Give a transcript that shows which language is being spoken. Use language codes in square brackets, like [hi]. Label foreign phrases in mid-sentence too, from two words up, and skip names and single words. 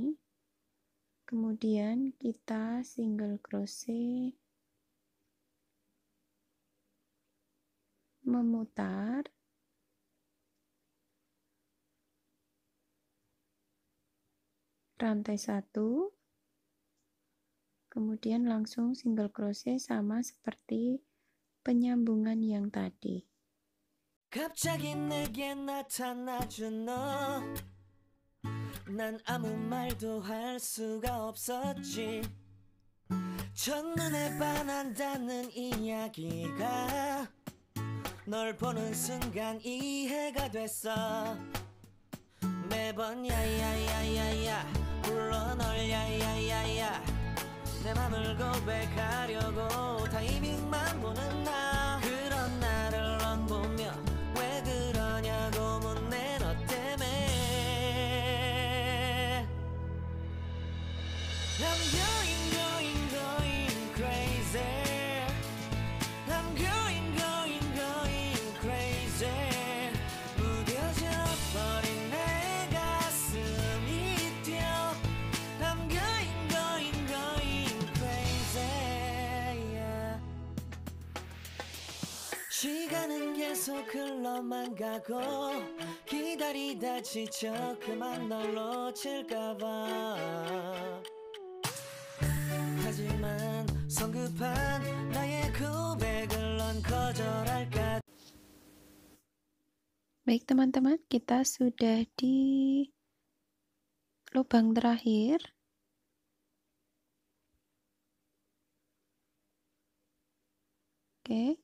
[id] Kemudian kita [en] single crochet [id] memutar rantai 1, kemudian langsung [en] single crochet [id] sama seperti penyambungan yang tadi. [ko] 갑자기 내게 나타나준 너, 난 아무 말도 할 수가 없었지. 첫눈에 반한다는 이야기가 널 보는 순간 이해가 됐어. 매번 야야야야야 불러 널 야야야야, 내 맘을 고백하려고 타이밍만 보는 나. 그런 나를 넌 보며 왜 그러냐고 묻네. 너 때문에 [en] I'm going crazy. I'm going crazy. [ko] 무뎌져 버린 내 가슴이 뛰어. [en] I'm going crazy. Yeah. [ko] 시간은 계속 흘러만 가고 기다리다 지쳐 그만 널 놓칠까봐. 하지만 성급한 나의 고백을 넌 거절할까. [id] Baik teman-teman, kita sudah di lubang terakhir. Oke.